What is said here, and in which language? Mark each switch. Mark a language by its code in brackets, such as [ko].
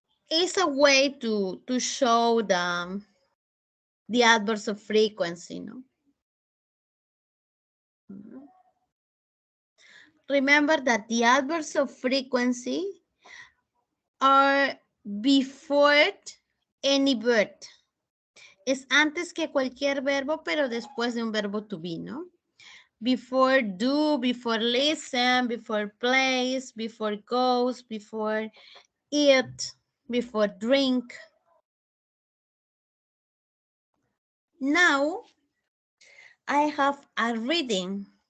[en] It's a way to show the adverbs of frequency, no. Remember that the adverbs of frequency are before any verb. [es] Es antes que cualquier verbo, pero después de un verbo to be, ¿no? [en] Before do, before listen, before place, before goes, before eat, before drink. Now, I have a reading.